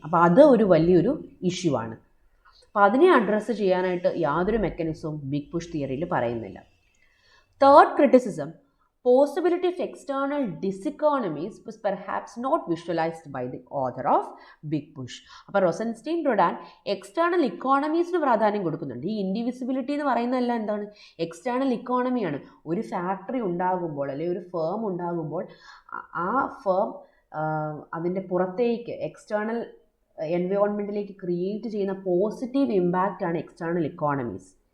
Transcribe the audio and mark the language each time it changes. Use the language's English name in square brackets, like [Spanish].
[Malayalam] അപ്പോൾ അത് ഒരു വലിയൊരു ഇഷ്യൂ ആണ്. അപ്പോൾ അതിനെ അഡ്രസ്സ് ചെയ്യാനായിട്ട് യാതൊരു മെക്കാനിസവും ബിഗ് പുഷ് തിയറിയിൽ പറയുന്നില്ല. [English] Third criticism, possibility of external diseconomies was perhaps not visualized by the author of Big Push. [Malayalam] അപ്പോൾ റോസൻസ്റ്റീൻ റൊഡാൻ എക്സ്റ്റേണൽ ഇക്കോണമീസിന് പ്രാധാന്യം കൊടുക്കുന്നുണ്ട്. ഈ ഇൻഡിവിസിബിലിറ്റി എന്ന് പറയുന്നതെല്ലാം എന്താണ്? എക്സ്റ്റേണൽ ഇക്കോണമിയാണ്. ഒരു ഫാക്ടറി ഉണ്ടാകുമ്പോൾ അല്ലെങ്കിൽ ഒരു ഫേം ഉണ്ടാകുമ്പോൾ ആ ഫേം അതിൻ്റെ പുറത്തേക്ക് എക്സ്റ്റേണൽ എൻവയോൺമെൻറ്റിലേക്ക് ക്രിയേറ്റ് ചെയ്യുന്ന പോസിറ്റീവ് ഇമ്പാക്റ്റാണ് എക്സ്റ്റേണൽ ഇക്കോണമീസ്.